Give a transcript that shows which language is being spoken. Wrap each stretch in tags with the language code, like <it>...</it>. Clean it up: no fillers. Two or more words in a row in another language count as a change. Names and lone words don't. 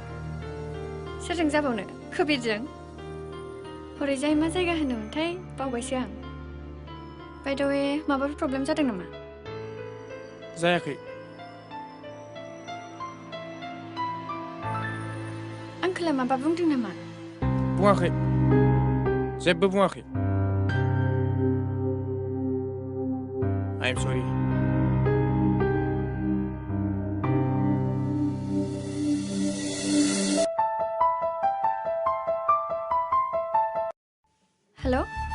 <brx>सोरजों जाबावनो कबिरजों हरैजाय मा जायगा होनोमोनथाय बावबायसो आं</brx> <en>by the way</en> <brx>माबाफोर प्रब्लेम जादों नामा जायाखै आंखोला माबा बुंदों नामा बुङाखै जेबो बुङाखै</brx> <en>I am sorry</en> <brx>हेल'</brx>